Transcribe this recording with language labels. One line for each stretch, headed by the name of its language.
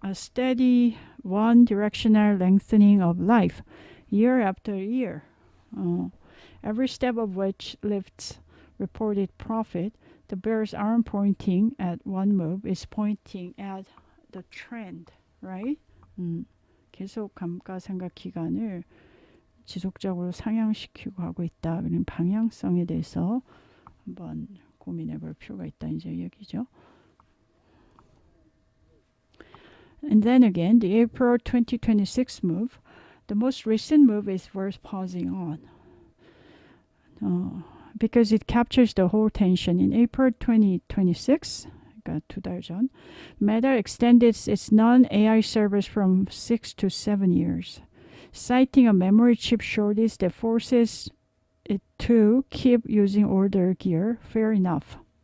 English: A steady one-directional lengthening of life year after year. Every step of which lifts reported profit. The bears aren't pointing at one move. It's pointing at the trend. Right?
Korean: 계속 감가상각 기간을 지속적으로 상향시키고 하고 있다. 그런 방향성에 대해서 한번 고민해 볼 필요가 있다. 이제 얘기죠.
English: And then again, the April 2026 move, the most recent move is worth pausing on. Because it captures the whole tension. In April 2026,
Korean: 두 달 전,
English: Meta extended its non-AI servers from 6 to 7 years, citing a memory chip shortage that forces it to keep using older gear. Fair enough.